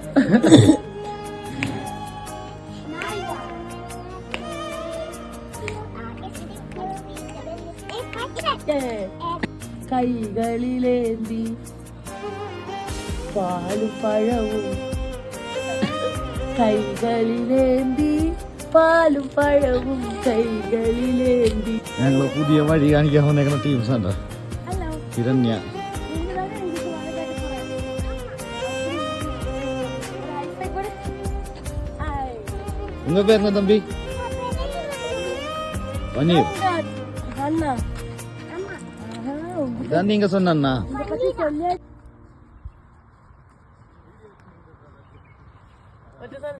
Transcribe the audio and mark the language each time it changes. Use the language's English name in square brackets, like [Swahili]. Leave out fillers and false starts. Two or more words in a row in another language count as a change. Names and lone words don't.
[Malayalam] കൈകളിലേന്തി പാലും പഴവും, കൈകളിലേന്തി പാലും പഴവും, കൈകളിലേന്തി. ഞങ്ങള് പുതിയ വഴി കാണിക്കാൻ വന്നേക്കുന്ന ടീംസ് ഉണ്ടോ? ഹിരണ്യ, [Tamil] உங்க பேர் என்ன தம்பி? பன்னீர். இதான் நீங்க சொன்னா